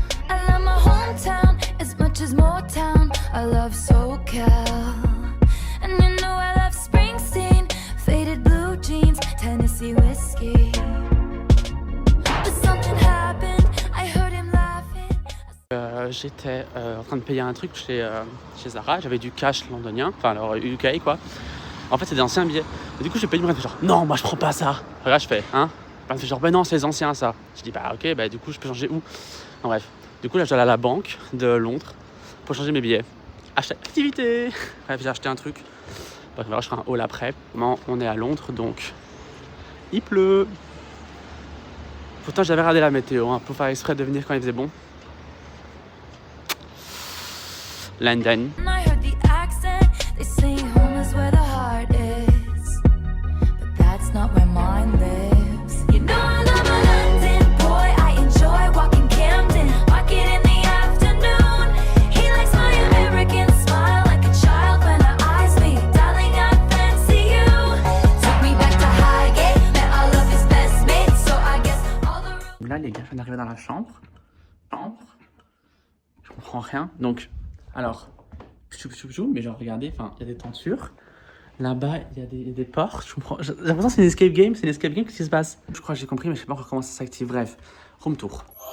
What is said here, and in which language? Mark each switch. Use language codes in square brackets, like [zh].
[en] I love my hometown as much as Motown. I love SoCal, and you know I love Springsteen, faded blue jeans, Tennessee whiskey. But something happened, I heard him laughing. [fr] J'étais en train de payer un truc chez Zara, j'avais du cash londonien, enfin alors UK quoi. En fait c'est des anciens billets. Et du coup j'ai payé, il me fait genre non moi je prends pas ça. Regarde je fais hein. Il me fait genre ben non c'est les anciens ça. Je dis bah ok bah du coup je peux changer où. En bref. Du coup là je dois aller à la banque de Londres pour changer mes billets. Acheter activité. Bref j'ai acheté un truc. Bref je ferai un haul après. Comment on est à Londres donc il pleut. Pourtant j'avais regardé la météo hein, pour faire exprès de venir quand il faisait bon. [en] London. I heard the accent, they say home is where the heart is, but that's not where mine lives. You know I love a London boy, I enjoy walking Camden Market in the afternoon. He likes my American smile like a child when our eyes meet. Darling, I fancy you. Took me back to Highgate, met all of his best mates, so I guess all the... [fr] Là les gars, je viens d'arriver dans la chambre. Je comprends rien. Donc, alors, mais genre regardez, enfin il y a des tentures. Là-bas, il y a des portes. Je comprends. J'ai l'impression que c'est une escape game. C'est une escape game, qu'est-ce qui se passe? Je crois que j'ai compris, mais je sais pas encore comment ça s'active. Bref, [en] room tour.